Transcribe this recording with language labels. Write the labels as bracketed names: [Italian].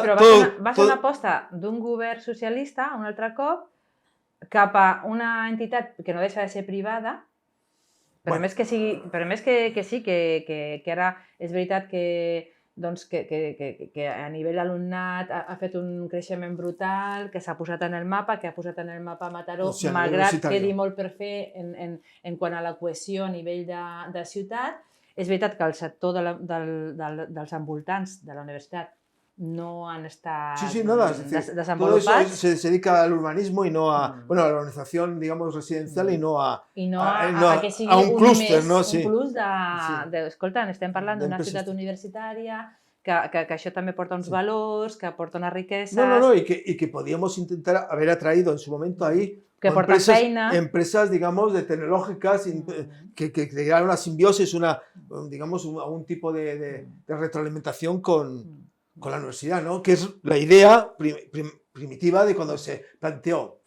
[Catalan] Sí, però va ser una aposta d'un govern socialista, un altre cop, cap a una entitat que no deixa de ser privada, però més que sí, que ara és veritat que a nivell alumnat ha fet un creixement brutal, que s'ha posat en el mapa, que ha posat en el mapa Mataró, malgrat que quedi molt per fer en quant a la cohesió a nivell de ciutat. És veritat que el sector dels envoltants de la universitat no han estat desenvolupats. [Spanish] Se dedica al urbanismo y no a la organización, digamos, residencial y no a [Catalan] que sigui un clúster, no? Un plus de... Escolta, estem parlant d'una ciutat universitària, que això també porta uns valors, que porta unes riqueses... [Spanish] No, y que podíamos intentar haber atraído en su momento ahí [Catalan] que porten feina. [Spanish] Empresas, digamos, de tecnológicas que crearan una simbiosis, digamos, un tipo de retroalimentación con la universidad, ¿no? Que es la idea primitiva de cuando se planteó.